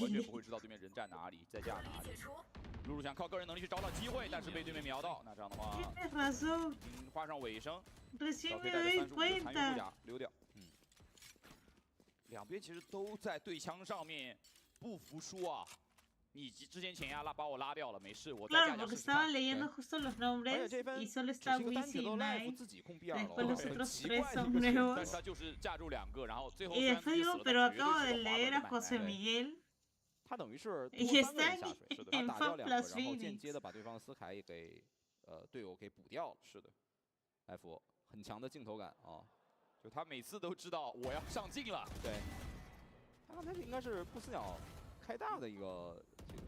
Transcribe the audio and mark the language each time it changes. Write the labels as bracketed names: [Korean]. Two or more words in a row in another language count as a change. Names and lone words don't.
[Chinese] 完全不会知道对面人站哪里，在架哪里。露露想靠个人能力去找找机会，但是被对面瞄到，那这样的话，画上尾声，小 K 带着35的残余护甲溜掉。两边其实都在对枪上面不服输啊！你之前前压把我拉掉了，没事，我再加 [Spanish] Claro, [Chinese] 加 [Spanish] porque [Chinese] 试试看。 [Spanish] estaba leyendo justo los nombres y solo está Wisi y Nai. [Chinese] 自己控 B2 [Spanish] Después los [Chinese] 了， [Spanish] otros [Chinese] 很奇 [Spanish] tres [Chinese] 怪的 [Spanish] son [Chinese] 一个选择。 [Spanish] nuevos. [Chinese] 但是他就是架住2个，然后最后 [Spanish] Y después digo, pero acabo de leer a José Miguel [Chinese] 他等于是 [Spanish] y [Chinese] 多3个 [Spanish] está [Chinese] 人下水，是的，他 [Spanish] en [Chinese] 打掉 [Spanish] Fan [Chinese] 2个， [Spanish] Plus [Chinese] 然后间 [Spanish] Phoenix. [Chinese] 接的把对方的斯凯也给队友给补掉了。是的 ，F 很强的镜头感啊，就他每次都知道我要上镜了。对，他刚才应该是不死鸟开大的一个这个